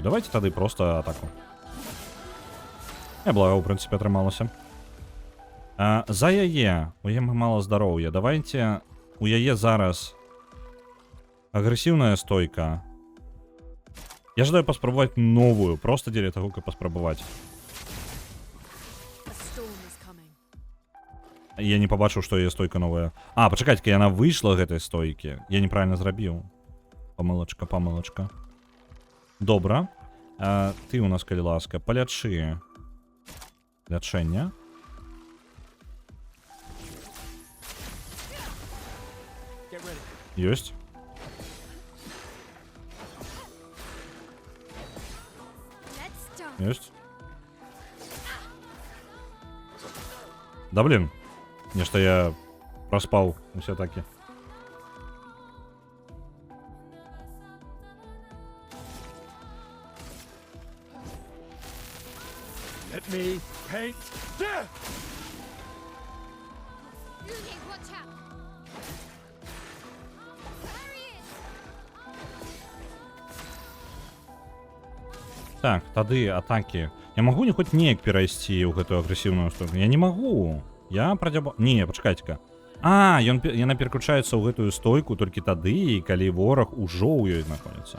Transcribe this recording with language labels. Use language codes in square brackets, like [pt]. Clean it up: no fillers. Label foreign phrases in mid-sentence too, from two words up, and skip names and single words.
[be] Давайте тады просто атаку. Благо, у прынцыпе, атрымалася. За яе. У яе мала здароўя. Давайте у яе зараз агрэсіўная стойка. Я жадаю паспрабаваць новую, просто дзеля таго, каб паспрабаваць. [en] A storm is coming. [be] Я не пабачыў, што яе стойка новая. Пачакайце-ка, яна выйшла гэтай стойкі. Я неправільна зрабіў. Памылачка. Добра. Ты у нас, калі ласка, палячы. Лячэння. Ёсць. [en] Let's start. [be] Ёсць. [ru] Да блин. [be] Нешта я проспаў усе атакі. [en] Let me paint death! Rudy, watch out. There he is. [be] Так, тады атакі. Я магу не хоць неяк перайсці ў гэтую агрэсіўную стойку? Я не магу. Я прадзяба... Не, пачакайце-ка. Яна пераключаецца ў гэтую стойку толькі тады, калі вораг ужо ў ёй знаходзіцца.